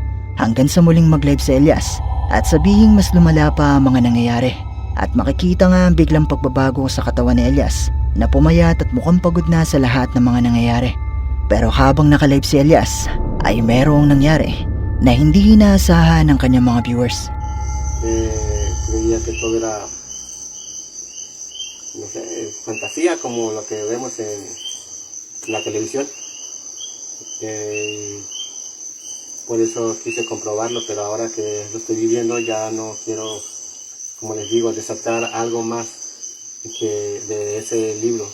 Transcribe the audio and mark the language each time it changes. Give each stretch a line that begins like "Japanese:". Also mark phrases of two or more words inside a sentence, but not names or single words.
Filipino: Hanggang sa muling mag-live si Elias at sabihing mas lumala pa ang mga nangyayari. At makikita nga ang biglang pagbabago sa katawan ni Elias na pumayat at mukhang pagod na sa lahat ng mga nangyayari. Pero habang naka-live si Elias ay merong nangyari na hindi inaasahan ng kanyang mga viewers.
Spanish: Creía que todo era, no sé, fantasía como lo que vemos en la televisión. Por eso quise comprobarlo, pero ahora que lo estoy viviendo ya no quiero, como les digo, desatar algo más que de ese libro.